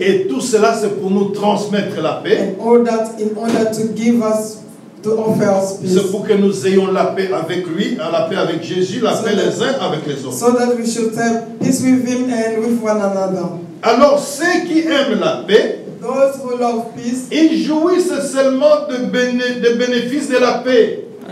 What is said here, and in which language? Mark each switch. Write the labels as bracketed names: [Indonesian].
[French] Et tout cela, c'est pour nous transmettre la paix. [English] And all that in order to give us, to offer us peace. [French] C'est pour que nous ayons la paix avec lui, la paix avec Jésus, la paix les uns avec les autres. [English] So that we should have peace with him and with one another. [French] Alors, ceux qui aiment la paix, [English] Those who love peace, [French] ils jouissent seulement des bénéfices de la paix.